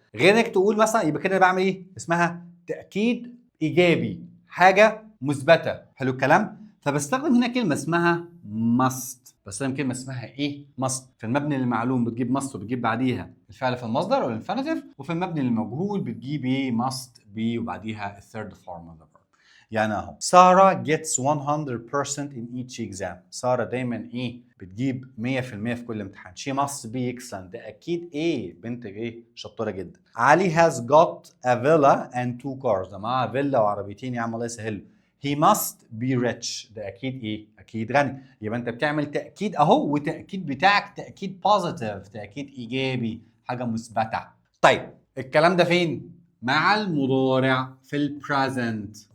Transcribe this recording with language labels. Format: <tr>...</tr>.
<ar>غير انك تقول مثلا، يبقى كده بعمل ايه؟ اسمها تاكيد ايجابي، حاجه مثبته، حلو الكلام. فبستخدم هنا كلمه اسمها must. بستخدم كلمه اسمها ايه؟ must. في المبني للمعلوم بتجيب must وبتجيب بعديها الفعل في المصدر او الانفينيتيف، وفي المبني للمجهول بتجيب ايه؟ must be وبعديها الثيرد فورم اوف ذا فيرب. يعني اهو</ar> <en>Sarah gets 100% in each exam.</en> <ar>سارة دايما ايه؟ بتجيب 100% في كل امتحان.</ar> <en>she must be excellent.</en> <ar>ده اكيد ايه؟ بنت ايه؟ شطورة جدا.</ar> <en>Ali has got a villa and 2 cars.</en> <ar>ده معاه فيلا وعربيتين، يا عم الله يسهله.</ar> <en>he must be rich.</en> <ar>ده اكيد ايه؟ اكيد غني. يبقى انت بتعمل تاكيد اهو، وتاكيد بتاعك تاكيد بوزيتيف، تاكيد ايجابي، حاجه مثبته. طيب الكلام ده فين؟ مع المضارع في البريزنت.</ar>